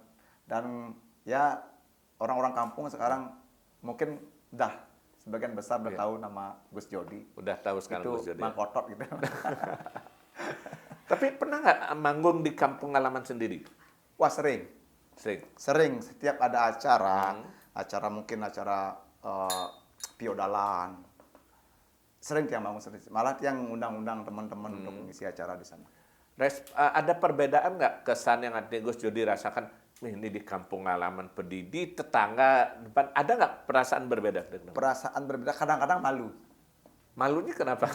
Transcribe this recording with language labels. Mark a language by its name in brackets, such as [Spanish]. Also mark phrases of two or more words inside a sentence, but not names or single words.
[Indonesian] Dan ya orang-orang kampung sekarang mungkin udah sebagian besar udah tahu nama Gus Jodi. Udah tahu sekarang Itu Gus Jodi. Mang Kotot gitu. Tapi pernah nggak manggung di kampung halaman sendiri? Wah sering, Sering. setiap ada acara mungkin acara piodalan, sering Tiang bangun sendiri. Malah Tiang undang-undang teman-teman untuk mengisi acara di sana. Ada perbedaan nggak kesan yang ada Gus Jodi rasakan? "Wih, ini di kampung halaman Pedidi, tetangga depan, ada nggak perasaan berbeda? Perasaan berbeda, kadang-kadang malu. Malunya kenapa?